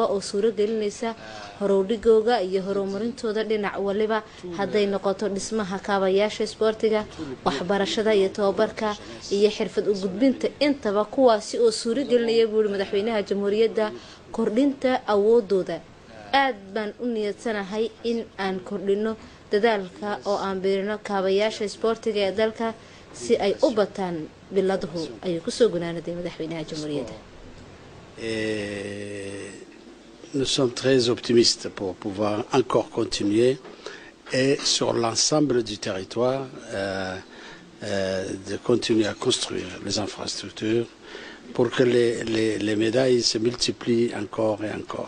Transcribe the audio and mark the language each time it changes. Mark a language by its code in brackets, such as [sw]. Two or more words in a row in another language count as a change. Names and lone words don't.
[so] oo suuro gelinaysa horowdhigooga iyo horumarintooda dhinac waliba hadday noqoto dhismaha kaabayaasha isboortiga waxbarashada iyo tababarka iyo xirfad u gudbinta intaba kuwaasi oo suuro gelinaya buuri madaxweynaha jamhuuriyadda kordhinta awoodooda aad baan u niyadsanahay in aan kordhino dadaalka oo aan beerino kaabayaasha isboortiga ee dalka si ay u bataan biladuhu ayuu kusoo gunaanaday madaxweynaha jamhuuriyadda. [fr] Nous sommes très optimistes pour pouvoir encore continuer et sur l'ensemble du territoire de continuer à construire les infrastructures pour que les médailles se multiplient encore et encore.